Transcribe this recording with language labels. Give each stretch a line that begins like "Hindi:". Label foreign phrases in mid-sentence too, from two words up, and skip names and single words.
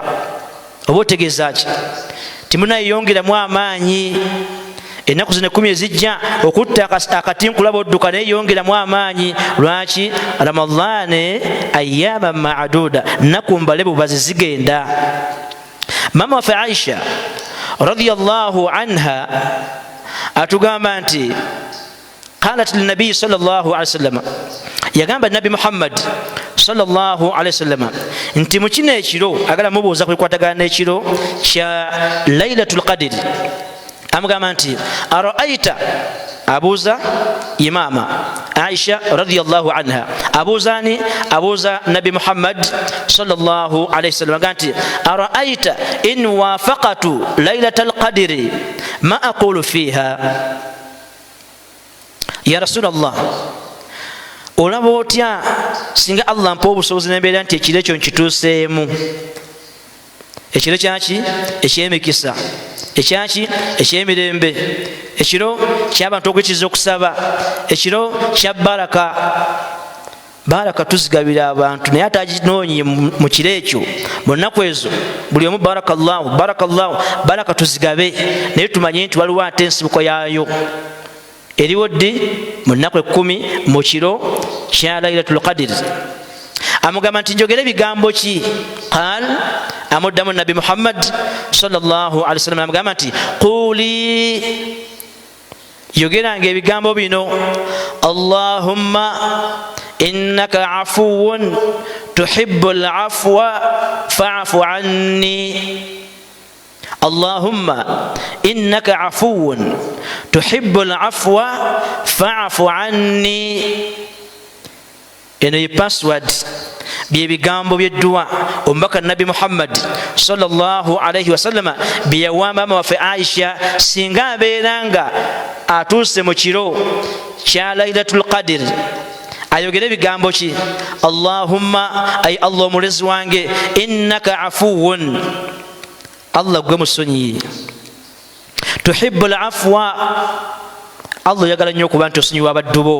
Ganda: Oba otegeeza ki? Timunayeyongeramu amaanyi. Ennaku zino 10 ezijja okutta akati nkulaba odduka naye yongeramu amaanyi. Lwaki? Ramadhan
Arabic: أياما معدودة,
Ganda: nnaku mbale bubazi zigenda. Mama waffe Aisha
Arabic: رضي الله عنها
Ganda: atugamba nti
Arabic: قالت للنبي صلى الله عليه وسلم,
Ganda: yagamba Nabi Muhammad
Arabic: صلى الله عليه وسلم
Ganda: nti mu kino ekiro, agala mubuuza ku bikwatagana n'ekiro kya Lailatul Qadr, amugamba nti araaita, abuuza imama Aisha
Arabic: رضي الله عنها,
Ganda: abuuzani? Abuuza Nabi Muhammad
Arabic: صلى الله عليه وسلم,
Ganda: agamba nti
Arabic: أرأيت إن وافقت ليلة القدر ما أقول فيها يا رسول الله,
Ganda: olaba otya singa Allah mpa obusobozi n'embeera nti ekiro ekyo nkituuseemu, ekiro kyaki? Eky'emikisa, ekyaki ekyemirembe, ekiro ky'abantu okuyitiriza okusaba, ekiro kya baraka. Baraka tuzigabira abantu naye ataginoonye mu kiro ekyo. Mu nnaku ezo buli omu
Arabic: بارك الله بارك الله,
Ganda: baraka tuzigabe, naye tumanye nti waliwo ate ensibuko yaayo. Eriwo ddi mu nnaku 10 mu kiro kya Laylatul Qadr. Amugamba nti njogera ebigambo ki? Qal, amuddamu Nabi Muhammad
Arabic: صلى الله عليه وسلم
Ganda: amugamba nti quli, yogeranga ebigambo bino:
Arabic: اللهم إنك عفو تحب العفو فاعف عني. اللهم إنك عفو تحب العفو فاعف عني.
Ganda: Eno ye password, bye bigambo by'edduwa omubaka Nabi Muhammad
Arabic: صلى الله عليه وسلم
Ganda: bye yawa maama waffe Aisha singa abeeranga atuuse mu kiro kya Laylatul Qadr. Ayogera ebigambo ki? Allahumma, ay Allah omulezi wange,
Arabic: إنك عفو,
Ganda: Allah gwe musonyi,
Arabic: تحب العفو,
Ganda: Allah oyagala nnyo okuba nti osonyiwa abaddu bo.